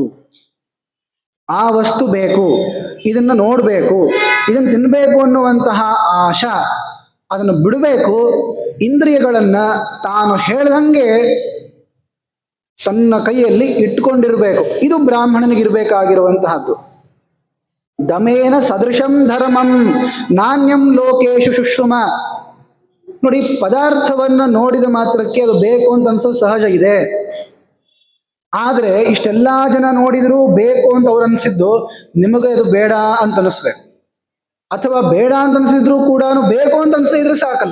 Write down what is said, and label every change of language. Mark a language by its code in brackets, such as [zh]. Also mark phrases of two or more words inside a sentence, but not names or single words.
[kn] ಆ ವಸ್ತು ಬೇಕು, ಇದನ್ನು ನೋಡಬೇಕು, ಇದನ್ನು ತಿನ್ನಬೇಕು ಅನ್ನುವಂತಹ ಆಶಾ ಅದನ್ನು ಬಿಡಬೇಕು. ಇಂದ್ರಿಯಗಳನ್ನ ತಾನು ಹೇಳ್ದಂಗೆ ತನ್ನ ಕೈಯಲ್ಲಿ ಇಟ್ಟುಕೊಂಡಿರಬೇಕು. ಇದು ಬ್ರಾಹ್ಮಣನಿಗಿರಬೇಕಾಗಿರುವಂತಹದ್ದು. [sa] ದಮೇನ ಸದೃಶಂ ಧರ್ಮಂ ನಾಣ್ಯಂ ಲೋಕೇಶು ಶುಶ್ರುಮ. [kn] ನೋಡಿ, ಪದಾರ್ಥವನ್ನ ನೋಡಿದ ಮಾತ್ರಕ್ಕೆ ಅದು ಬೇಕು ಅಂತ ಅನ್ಸೋದು ಸಹಜ ಇದೆ. ಆದರೆ ಇಷ್ಟೆಲ್ಲ ಜನ ನೋಡಿದ್ರು ಬೇಕು ಅಂತ ಅವ್ರು ಅನಿಸಿದ್ದು ನಿಮಗೆ ಅದು ಬೇಡ ಅಂತ ಅನಿಸ್ಬೇಕು, ಅಥವಾ ಬೇಡ ಅಂತ ಅನಿಸಿದ್ರು ಕೂಡ ಬೇಕು ಅಂತ ಅನಿಸ್ತಾ ಇದ್ರೆ ಸಾಕಲ್ಲ.